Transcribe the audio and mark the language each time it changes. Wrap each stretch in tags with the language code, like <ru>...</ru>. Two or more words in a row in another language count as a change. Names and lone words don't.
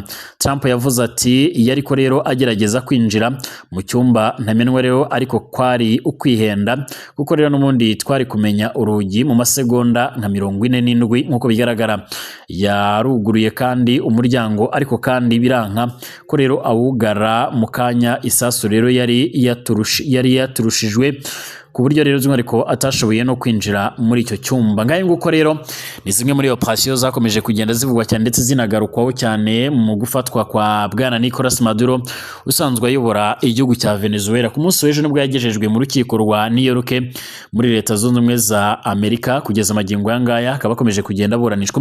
<rn>Trump yavuze ati yariko rero agerageza kwinjira mu cyumba ntamenwa rero ariko kwari ukwihenda kuko rero n'ubundi twari kumenya urugi mu masegonda nka 47 nk'uko bigaragara. Yaruguruye kandi umuryango ariko kandi biranka ko rero awugara mu kanya isasu rero yari yaturushijwe ku buryo rero by'umwihariko atashoboye no kwinjira muri icyo cyumba. Ngahe nguko rero ni zimwe muri operasiyo zakomeje kugenda zivugwa cyane ndetse zinagarukwaho cyane mu gufatwa kwa Bwana Nicolas Maduro usanzwe ayobora igihugu cya Venezuela.</rn> <rw>Ku munsi w'ejo nibwo yagejejwe mu rukiko rwa New York muri Leta Zunze Ubumwe za Amerika, kugeza magingo aya ngaya akaba akomeje kugenda aburanishwa.</rw>